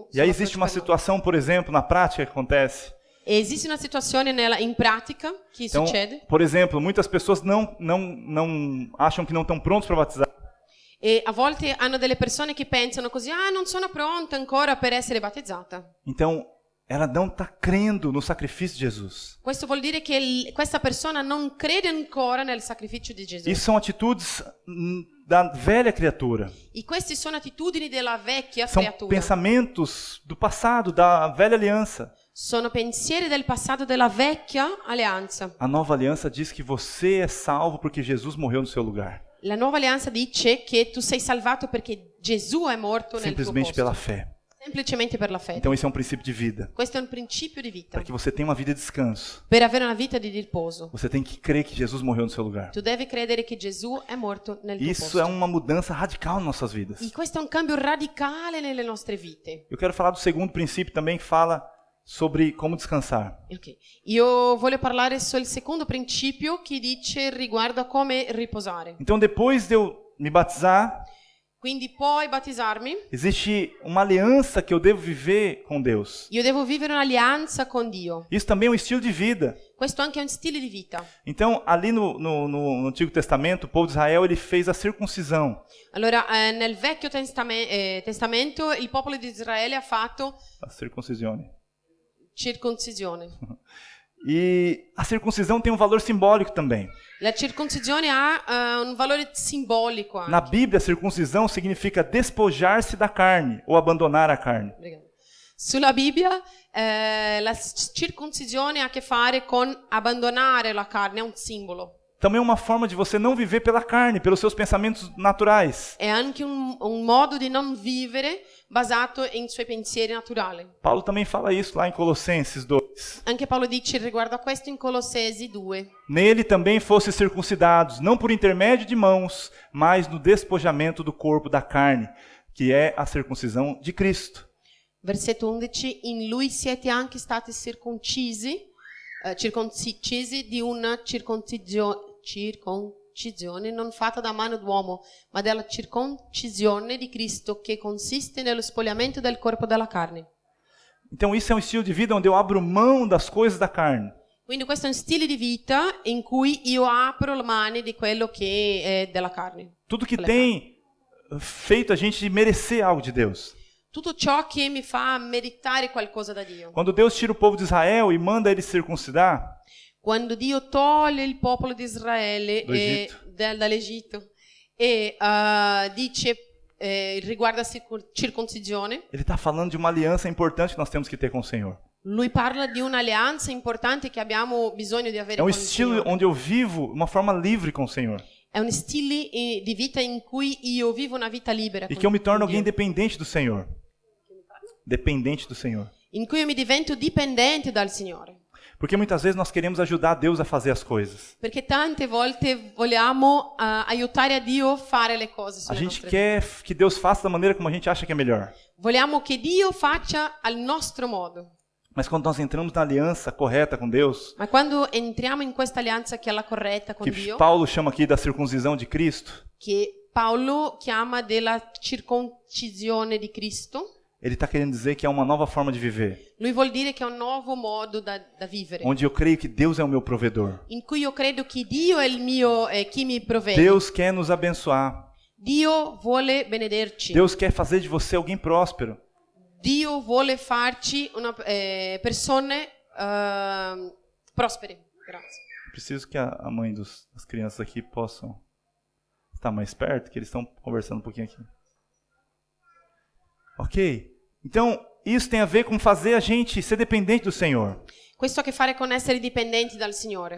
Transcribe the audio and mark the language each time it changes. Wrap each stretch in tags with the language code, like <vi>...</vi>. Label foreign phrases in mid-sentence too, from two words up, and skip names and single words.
<pt>E aí</pt> <it>sulla</it> <pt>existe</pt> <it>croce</it> <pt>uma</pt> <it>per noi.</it> <pt>situação, por exemplo, na prática que acontece.</pt> <it>E esiste una situazione in pratica che</it> <pt>Então,</pt> <it>succede.</it> <pt>por exemplo, muitas pessoas não acham que não estão prontos para batizar.</pt> <it>E a volte hanno delle persone che pensano così, non sono pronta ancora per essere battezzata.</it> <pt>Então, ela não está crendo no sacrifício de Jesus.</pt> <it>Questo vuol dire che questa persona non crede ancora nel sacrificio di Gesù.</it> <pt>Isso são atitudes da velha criatura.</pt> <it>E queste sono attitudini della vecchia</it> <pt>São</pt> <it>creatura.</it> <pt>pensamentos do passado, da velha aliança.</pt> <it>Sono pensieri del passato della vecchia alleanza.</it> <pt>A nova aliança diz que você é salvo porque Jesus morreu no seu lugar.</pt> <it>La nuova alleanza dice che tu sei salvato perché Gesù è morto nel tuo</it> <pt>Simplesmente</pt> <it>posto.</it> <pt>pela fé.</pt> <it>Semplicemente per la fede.</it> <pt>Então, esse é um princípio de vida.</pt> <it>Questo è un principio di vita.</it> <pt>Para que você tenha uma vida de descanso,</pt> <it>Per avere una vita di riposo,</it> <pt>você tem que crer que Jesus morreu no seu lugar.</pt> <it>tu devi credere che Gesù è morto nel tuo</it> <pt>Isso</pt> <it>posto.</it> <pt>é uma mudança radical nas nossas vidas.</pt> <it>E questo è un cambio radicale nelle nostre vite.</it> <pt>Eu quero falar do segundo princípio também, que fala sobre como descansar.</pt> <it>Ok. Io voglio parlare sul secondo principio che dice riguardo a come riposare.</it> <pt>Então, depois de eu me batizar,</pt> <it>Quindi poi battezzarmi,</it> <pt>existe uma aliança que eu devo viver com Deus.</pt> <it>io devo vivere un'alleanza con Dio.</it> <pt>Isso também é um estilo de vida.</pt> <it>Questo anche è un stile di vita.</it> <pt>Então, ali no Antigo Testamento, o povo de Israel ele fez a circuncisão.</pt> <it>Allora, nel Vecchio Testamento il popolo di Israele ha fatto A circuncisione. circoncisione.</it> <pt>E a circuncisão tem um valor simbólico também.</pt> <it>La circoncisione ha un valore simbolico anche.</it> <pt>Na Bíblia, a circuncisão significa despojar-se da carne ou abandonar a carne. Obrigada.</pt> <it>Sulla Bibbia la circoncisione ha a che fare con abbandonare la carne, è un simbolo.</it> <pt>Também é uma forma de você não viver pela carne, pelos seus pensamentos naturais.</pt> <it>È anche un modo di non vivere basato in suoi pensieri naturali.</it> <pt>Paulo também fala isso lá em Colossenses 2.</pt> <it>Anche Paolo dice riguardo a questo in Colossesi 2.</it> <pt>Nele também fossem circuncidados, não por intermédio de mãos, mas no despojamento do corpo da carne, que é a circuncisão de Cristo.</pt> <it>Versetto 11. In lui siete anche stati circoncisi di una circoncisione non fatta da mano d'uomo, ma della circoncisione di Cristo, che consiste nello spogliamento del corpo della carne.</it> <pt>Então isso é um estilo de vida onde eu abro mão das coisas da carne.</pt> <it>Quindi questo è un stile di vita in cui io apro le mani di quello che è della carne.</it> <pt>Tudo que tem feito a gente merecer algo de Deus.</pt> <it>Tutto ciò che mi fa meritare qualcosa da Dio.</it> <pt>Quando Deus tira o povo de Israel e manda eles circuncidar,</pt> <it>Quando Dio toglie il popolo di Israele dall'Egitto e dice riguardo a circoncisione,</it> <pt>ele está falando de uma aliança importante que nós temos que ter com o Senhor.</pt> <it>lui parla di un'alleanza importante che abbiamo bisogno di avere</it> <pt>É um</pt> <it>con il</it> <pt>estilo</pt> <it>Signore.</it> <pt>onde eu vivo uma forma livre com o Senhor.</pt> <it>È un stile di vita in cui io vivo una vita libera</it> <pt>E</pt> <it>con</it> <pt>que eu me torno</pt> <it>Dio.</it> <pt>alguém dependente do Senhor. Dependente do Senhor.</pt> <it>In cui io mi divento dipendente dal Signore.</it> <pt>Porque muitas vezes nós queremos ajudar Deus a fazer as coisas.</pt> <it>Perché tante volte vogliamo aiutare a Dio a fare le cose</it> <pt>A</pt> <it>sulle</it> <pt>gente</pt> <it>nostre</it> <pt>quer que Deus faça da maneira como a gente acha que é melhor.</pt> <it>vite. Vogliamo che Dio faccia al nostro modo.</it> <pt>Mas quando nós entramos na aliança correta com Deus,</pt> <it>Ma quando entriamo in questa alleanza che è la corretta con</it> <pt>que</pt> <it>Dio,</it> <pt>Paulo chama aqui da circuncisão de Cristo,</pt> <it>che Paolo chiama della circoncisione di Cristo,</it> <pt>ele está querendo dizer que é uma nova forma de viver,</pt> <it>lui vuol dire che è un nuovo modo da vivere,</it> <pt>onde eu creio que Deus é o meu provedor.</pt> <it>in cui io credo che Dio è il mio, chi mi provvede.</it> <pt>Deus quer nos abençoar.</pt> <it>Dio vuole benederci.</it> <pt>Deus quer fazer de você alguém próspero.</pt> <it>Dio vuole farci persone prospere. Grazie.</it> <pt>Preciso que a mãe das crianças aqui possam estar mais perto, que eles estão conversando um pouquinho aqui. Ok? Então, isso tem a ver com fazer a gente ser dependente do Senhor.</pt> <it>Questo ha a che fare con essere dipendenti dal Signore.</it>